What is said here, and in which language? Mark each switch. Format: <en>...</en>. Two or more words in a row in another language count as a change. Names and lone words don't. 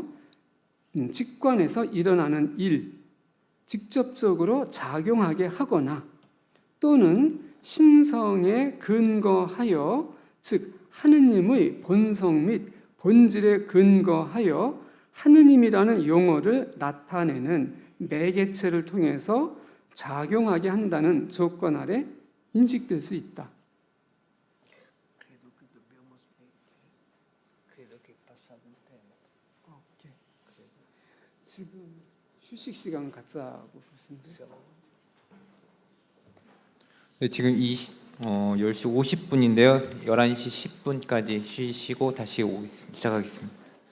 <ko>직관에서 일어나는 일, 직접적으로 작용하게 하거나 또는 신성에 근거하여, 즉 하느님의 본성 및 본질에 근거하여 하느님이라는 용어를 나타내는 매개체를 통해서 작용하게 한다는 조건 아래 인식될 수 있다.</ko> <it>Credo che dobbiamo smettere. Credo che è passato il tempo.</it> <ko>오케이. 지금 휴식 시간 갖자고 그러시는데. 네, 지금 10시 50분인데요. 11시 10분까지 쉬시고 다시 시작하겠습니다.</ko>